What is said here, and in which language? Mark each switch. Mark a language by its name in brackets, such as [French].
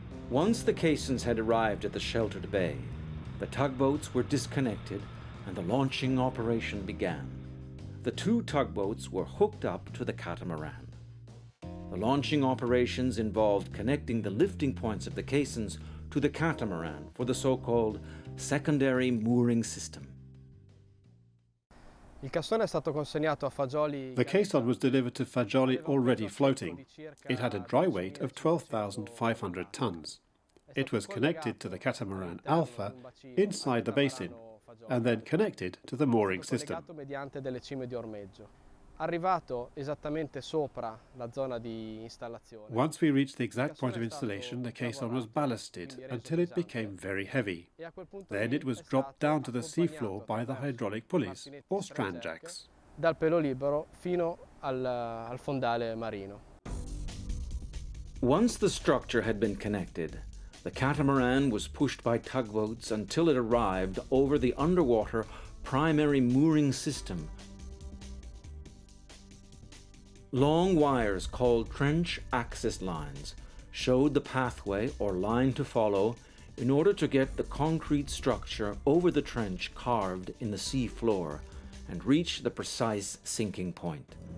[English] Once the caissons had arrived at the sheltered bay, the tugboats were disconnected and the launching operation began. The 2 tugboats were hooked up to the catamaran. The launching operations involved connecting the lifting points of the caissons to the catamaran for the so-called secondary mooring system. [Italian] Il cassone è stato consegnato a Fagioli. [English] The caisson was delivered to Fagioli already floating. It had a dry weight of 12,500 tons. It was connected to the catamaran Alpha inside the basin and then connected to the mooring system. [Italian] Mediante delle cime di ormeggio. Arrivato esattamente sopra la zona di installazione. [English] Once we reached the exact point of installation, the caisson was ballasted until it became very heavy. Then it was dropped down to the seafloor by the hydraulic pulleys, or strand jacks. [Italian] Dal pelo libero fino al fondale marino. [English] Once the structure had been connected, the catamaran was pushed by tugboats until it arrived over the underwater primary mooring system. Long wires called trench access lines showed the pathway or line to follow in order to get the concrete structure over the trench carved in the sea floor and reach the precise sinking point.